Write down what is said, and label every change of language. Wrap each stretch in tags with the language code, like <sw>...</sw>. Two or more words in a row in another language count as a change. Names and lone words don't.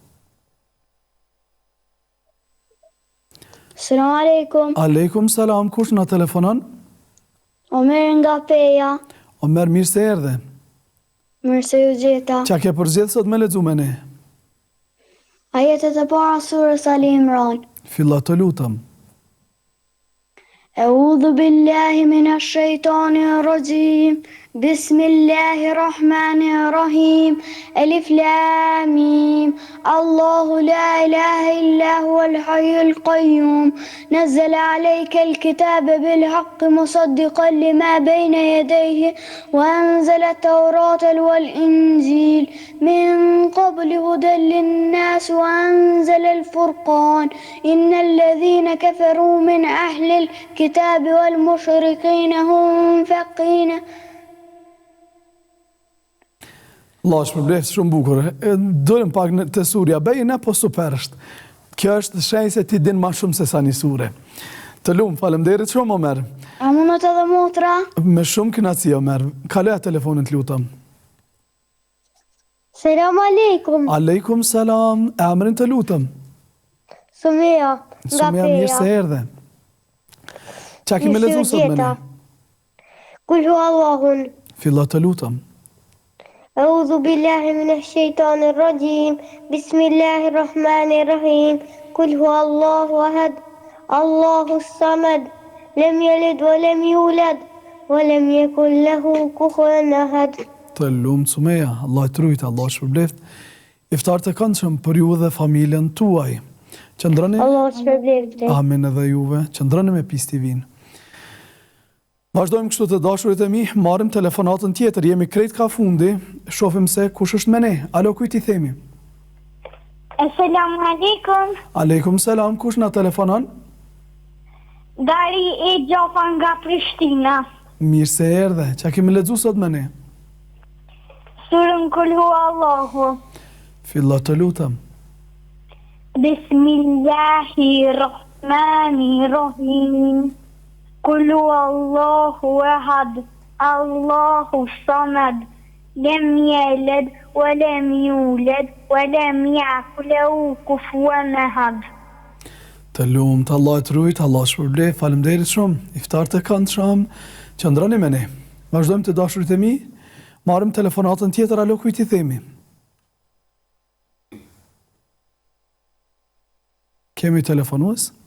<ar>سلام عليكم. عليكم السلام,</ar> <sq>kush na telefonon? Omer nga Peja. Omer, mirë se erdhe. Mirë se ju gjeta. Qa ke përgjedhë sot me lexu me ne? Ajetet e para surës Ali Imran. Filla të lutëm.</sq> <ar>أعوذ بالله من الشيطان الرجيم بسم الله الرحمن الرحيم ألف لام ميم الله لا إله إلا هو الحي القيوم نزل عليك الكتاب بالحق مصدقا لما بين يديه وأنزل التوراة والإنجيل من قبل هدى للناس وأنزل الفرقان إن الذين كفروا من أهل الكتاب والمشركين هم فقين.</ar> <sq>Allah shpërbleft shumë bukur. Dëllim pak të surja bejnë, po super është. Kjo është shenjë se ti din ma shumë se sa një sure. Të lumë, faleminderit shumë, Omer. A mundot edhe motra? Me shumë kënaqësi, Omer. Kaloja telefonin të lutëm.</sq> <ar>سلام عليكم. عليكم السلام.</ar> <sq>Emrin të lutëm. Sumia, nga Sumia, mirë Peja. se erdhe. Qa kime lezu sot me ne?</sq> <ar>قل هو الله.</ar> <sq>Filla të lutëm.</sq> <ar>أعوذ بالله من الشيطان الرجيم بسم الله الرحمن الرحيم قل هو الله أحد الله الصمد لم يلد ولم يولد ولم يكن له كفوا أحد.</ar> <sq>Të lumë Sumeja, Allah të rujtë, Allah shpërbleft. Iftar të këndshëm për ju dhe familjen tuaj. Qëndroni? Allah shpërbleft. Amin edhe juve. Qëndroni me PIS TV-n. Vazhdojmë kështu të dashurit e mi, marrim telefonatën tjetër, jemi krejt ka fundi, shofim se kush është me ne. Alo, kujt i themi?</sq> <ar>السلام عليكم. عليكم السلام,</ar> <sq>kush na telefonon? Dari e Gjofa nga Prishtina. Mirë se erdhe, qa kemi lexu sot me ne? Surën</sq> <ar>قل هو الله.</ar> <sq>Filla të lutëm.</sq> <ar>Bismillahirrahmanirrahim. قل هو الله أحد الله الصمد. لم يلد ولم يولد ولم يكن له كفوا أحد.</ar> <sq>Të lumë, të Allah të rujtë, Allah shpërbleft, faleminderit shumë, iftar të këndshëm, qëndroni me ne. Vazhdojmë të dashurit e mi, marrim telefonatën tjetër, alo, kujt i themi? Kemi telefonues?</sq>